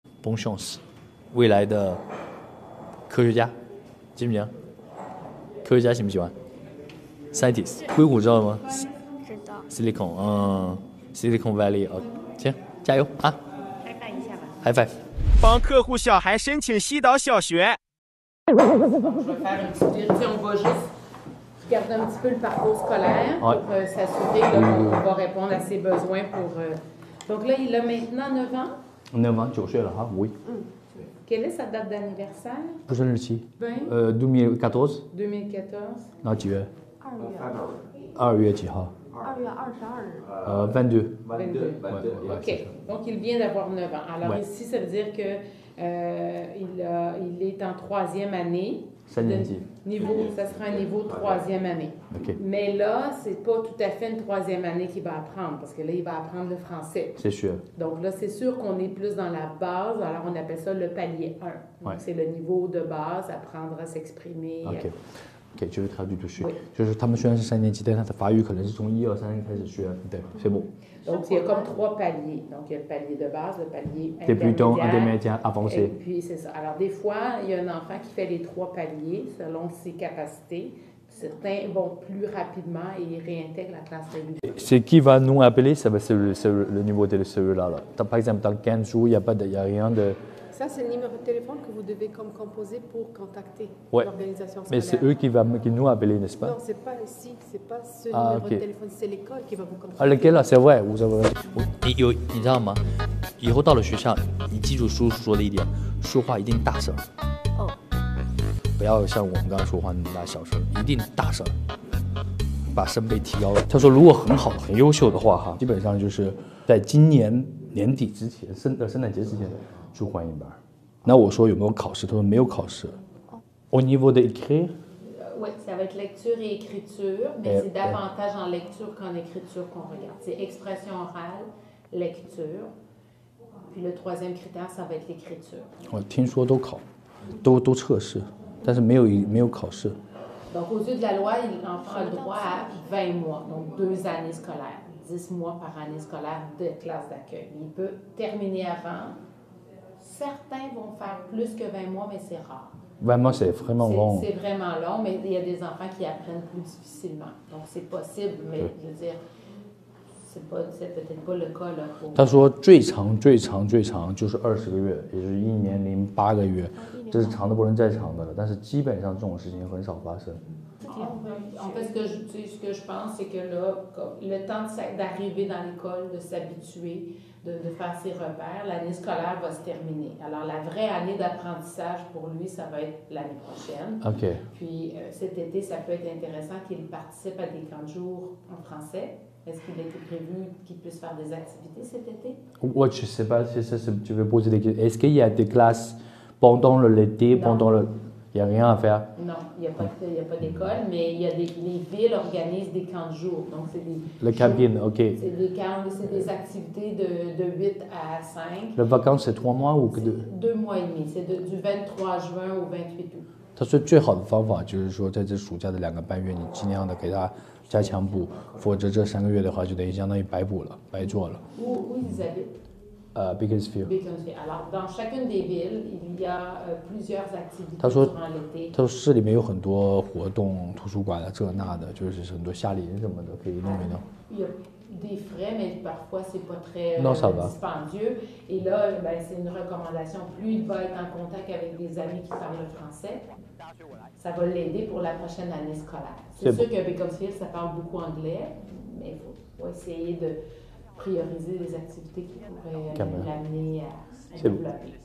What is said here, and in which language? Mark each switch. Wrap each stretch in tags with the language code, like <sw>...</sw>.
<fr>bonne chance，</fr> <zh>未来的科学家，记不记得？科学家喜不喜欢 ？Scientist， 硅谷知道吗？知道。 Silicon， Silicon Valley， 行，加油啊！嗨翻一下吧。</zh> <en>High five。</en> <zh>帮客户小孩申请西岛小学。</zh> <fr>Je vais faire une petite vérité, on va juste regarder un petit peu le parcours scolaire pour s'assurer qu'on va répondre à ses besoins pour... Donc là, il a maintenant 9 ans. 9 ans，</fr> <zh>9岁了哈，</zh> <fr>oui。 Quelle est sa date d'anniversaire?</fr> <zh>出生日期 2014. 2014。 2014. 然后几月？2 月几号 2月22日。 22。 22. OK.</zh> <fr>Donc, il vient d'avoir 9 ans. Alors ici, ça veut dire que il est en 3e année.</fr> <zh>3年级。</zh> <fr>Ça sera un niveau 3e année. OK. Mais là, c'est pas tout à fait une 3e année qu'il va apprendre, parce que là, il va apprendre le français. C'est sûr. Donc là, c'est sûr qu'on est plus dans la base. Alors, on appelle ça le palier 1. Donc, c'est le niveau de base, apprendre à s'exprimer.</fr> <zh>OK， 就是</zh> <fr>traduit dessus，</fr> <zh>就是他们虽然是3年级，但是他的法语可能是从1、2、3开始学，对，</zh> <fr>c'est bon。 Donc, il y a comme 3 paliers. Donc, il y a le palier de base, le palier intermédiaire, avancé. Et puis, c'est ça. Alors, des fois, il y a un enfant qui fait les 3 paliers selon ses capacités. Certains vont plus rapidement et ils réintègrent la classe régulière. Ce qui va nous appeler, c'est le niveau de celui-là. Par exemple, dans 15 jours, il n'y a rien de... Ça, c'est le numéro de téléphone que vous devez comme composer pour contacter l'organisation scolaire. Mais c'est eux qui nous appellent, n'est-ce pas? Non, c'est pas ici, c'est pas ce numéro de téléphone, c'est l'école qui va vous contacter. lequel là, c'est vrai, vous avez...</fr> <zh>你知道吗？以后到了学校，你记住叔叔说的一点，说话一定大声。哦。不要像我们刚刚说话那么大小声，一定大声，把声贝提高了。他说，如果很好、很优秀的话，哈，基本上就是在今年年底之前，圣诞节之前去换一班。那我说有没有考试？他说没有考试。</zh> <fr>Au niveau de écrire? Oui, ça va être lecture et écriture, mais c'est davantage en lecture qu'en écriture qu'on regarde. C'est expression orale, lecture, puis le 3e critère, ça va être l'écriture.</fr> <zh>我听说都考，都测试，但是没有考试。</zh> <fr>Donc, aux yeux de la loi, l'enfant a le droit à 20 mois, donc 2 années scolaires, 10 mois par année scolaire de classe d'accueil. Il peut terminer avant. Certains vont faire plus que 20 mois, mais c'est rare. 20 mois, c'est vraiment long. C'est vraiment long, mais il y a des enfants qui apprennent plus difficilement. Donc, c'est possible, mais je veux dire, c'est peut-être pas le cas là.</fr> <zh>他说最长就是20个月，也就是1年零8个月，这是长的不能再长的了。但是基本上这种事情很少发生。</zh> <fr>En fait, ce que je pense, c'est que là, le temps d'arriver dans l'école, de s'habituer, de faire ses repères, l'année scolaire va se terminer. Alors, la vraie année d'apprentissage pour lui, ça va être l'année prochaine. OK. Puis, cet été, ça peut être intéressant qu'il participe à des camps de jour en français. Est-ce qu'il a été prévu qu'il puisse faire des activités cet été? Ouais, je ne sais pas si tu veux poser des questions. Est-ce qu'il y a des classes pendant l'été, pendant le... Il n'y a rien à faire? Non, il n'y a pas d'école, mais il y a les villes organisent des camps de jour. Donc, c'est des... Le camping, OK. C'est des camps, c'est des activités de 8 à 5. Les vacances, c'est 3 mois ou que 2 mois et demi. C'est du 23 juin au 28 août.</fr> <zh>他说最好的方法就是说，在这暑假的2个半月，你尽量的给他加强补，否则这3个月的话，就等于相当于白补了，白做了。</zh> <fr>Où ils habitent? Bakersfield. Alors, dans chacune des villes, il y a plusieurs activités</fr> <zh>他说</zh> <fr>durant l'été.</fr> <zh>他说市里面有很多活动，图书馆啊，这那的，就是很多夏令营什么的，可以弄一弄。</zh> <fr>Il y a des frais, mais parfois, c'est pas très Non, ça va. dispendieux. Et là, ben, c'est une recommandation. Plus il va être en contact avec des amis qui parlent le français, ça va l'aider pour la prochaine année scolaire. C'est sûr que Bakersfield, ça parle beaucoup anglais, mais il faut essayer de prioriser les activités qui pourraient l'amener à développer.</fr>